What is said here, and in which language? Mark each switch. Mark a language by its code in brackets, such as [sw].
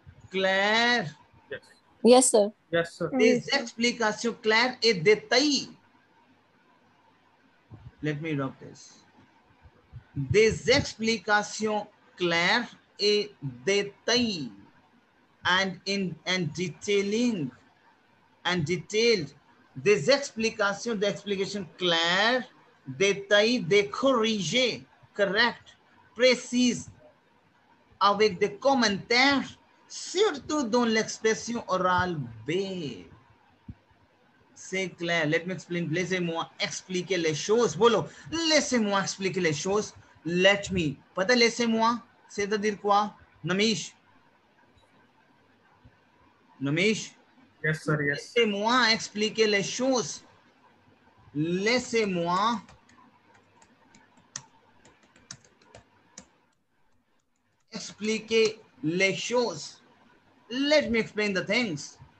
[fr] Claires. [en] Yes. Yes, sir. Yes, sir. [fr] Des explications claires et détaillées. [en] Let me drop this. [fr] Des explications claires et détaillées. [en] And detailing and detailed. [fr] Des explications claires, détaillées, des corrigées, correct, précises, avec des commentaires, surtout dans l'expression orale B. C'est clair. [en] Let me explain. [fr] Laissez-moi expliquer les choses. Bolo, laissez-moi expliquer les choses. [en] Let me. [hi] पता [fr] laissez-moi, c'est-à-dire quoi? Namish. Namish. [en] Yes, sir. Yes. [fr] Laissez-moi expliquer les choses. Laissez-moi expliquer les choses. [en] Let me explain the things.